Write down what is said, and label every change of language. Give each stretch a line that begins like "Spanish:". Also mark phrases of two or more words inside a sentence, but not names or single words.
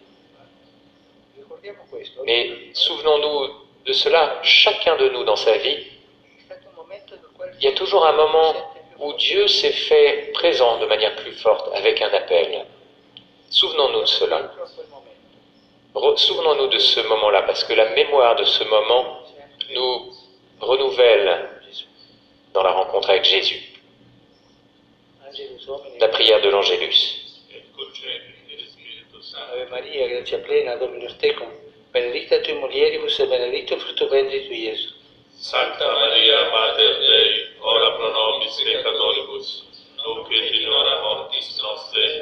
French: Mais souvenons-nous de cela, chacun de nous dans sa vie, il y a toujours un moment où Dieu s'est fait présent de manière plus forte avec un appel. Souvenons-nous de cela. Souvenons-nous de ce moment-là, parce que la mémoire de ce moment nous renouvelle dans la rencontre avec Jésus. La prière de l'Angélus.
Latin: Ave Maria, grazia plena, Dominus tecum, benedicta tui mulieribus et benedictus fructus ventris tui, Iesus. Sancta Maria, Mater Dei, ora pro nobis peccatoribus, nunc et in hora mortis nostre.